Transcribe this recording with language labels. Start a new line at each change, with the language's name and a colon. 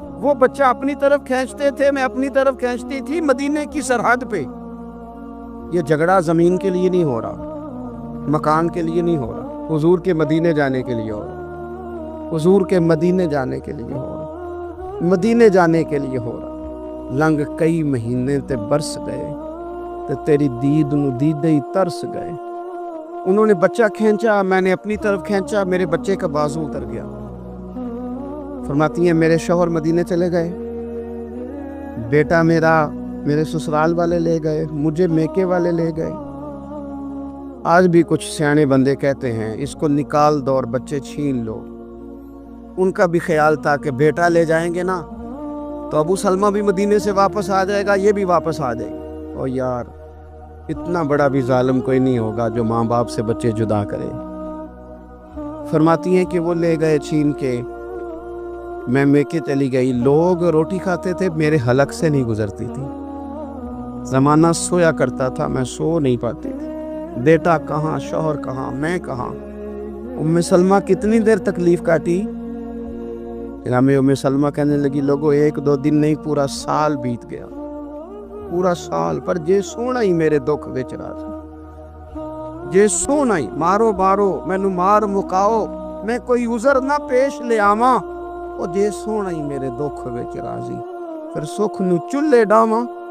Urdu: وہ بچہ اپنی طرف کھینچتے تھے, میں اپنی طرف کھینچتی تھی, مدینے کی سرحد پہ. یہ جھگڑا زمین کے لیے نہیں ہو رہا, مکان کے لیے نہیں ہو رہا, حضور کے مدینے جانے کے لیے ہو رہا, حضور کے مدینے جانے کے لیے ہو رہا, مدینے جانے کے لیے ہو رہا.
Punjabi: لنگ کئی مہینے تے برس گئے تے تیری دید نو دیدے ہی ترس گئے.
Urdu: انہوں نے بچہ کھینچا, میں نے اپنی طرف کھینچا, میرے بچے کا بازو اتر گیا. فرماتی ہیں میرے شوہر مدینے چلے گئے, بیٹا میرا میرے سسرال والے لے گئے, مجھے میکے والے لے گئے. آج بھی کچھ سیانے بندے کہتے ہیں اس کو نکال دو اور بچے چھین لو. ان کا بھی خیال تھا کہ بیٹا لے جائیں گے نا تو ابو سلمہ بھی مدینے سے واپس آ جائے گا, یہ بھی واپس آ جائے گی. اور یار اتنا بڑا بھی ظالم کوئی نہیں ہوگا جو ماں باپ سے بچے جدا کرے. فرماتی ہیں کہ وہ لے گئے چھین کے, میں میکے چلی گئی. لوگ روٹی کھاتے تھے, میرے حلق سے نہیں گزرتی تھی. زمانہ سویا کرتا تھا, میں سو نہیں پاتی تھی. بیٹا کہاں, شوہر کہاں, میں کہاں. ام سلمہ کتنی دیر تکلیف کاٹی. جناب ام سلمہ کہنے لگی لوگوں 1-2 دن نہیں, پورا سال بیت گیا, پورا سال.
Punjabi: پر جے سونا ہی میرے دکھ وچ راز, جے سونا ہی مارو مارو مینو مار مکاؤ, میں کوئی عذر نہ پیش لے آواں, او جے سونا ہی میرے دکھ وچ راضی, پھر سکھ نو چلے ڈاواں.